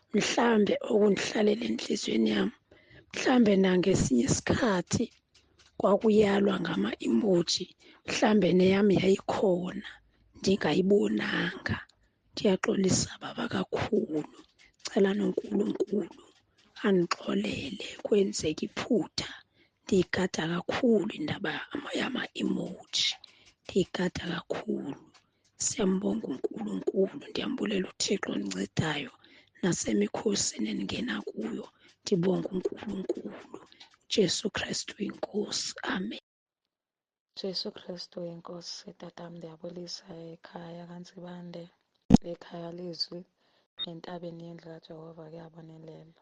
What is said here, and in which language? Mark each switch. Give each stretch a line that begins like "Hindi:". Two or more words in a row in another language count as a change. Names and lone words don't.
Zulu: mhlambe okundihlalela enhliziyweni yami, mhlambe nangesinye isikhathi kwakuyalwa ngama-emoji, mhlambe neyami yayikhona ndingayibonanga.
Xhosa: Ndiyaxolisa baba kakhulu, cela noNkulunkulu andixolele kwenzeka iphutha. Ndiyigada kakhulu indaba yama-emoji, ndiyigada kakhulu.
Zulu: Siyambonga uNkulunkulu,
Xhosa: ndiyambulela uThixo ondincedidayo nasemikhosini endingena kuyo. Ndibonga uNkulunkulu. Jesu Kristu inkosi. Amen. Jesu Kristu inkosi. Tatam, ndiyabulisa ekhaya kaNtsibande, ekhaya lizwi, entabeni yendlu kaJehova kuyabonelela.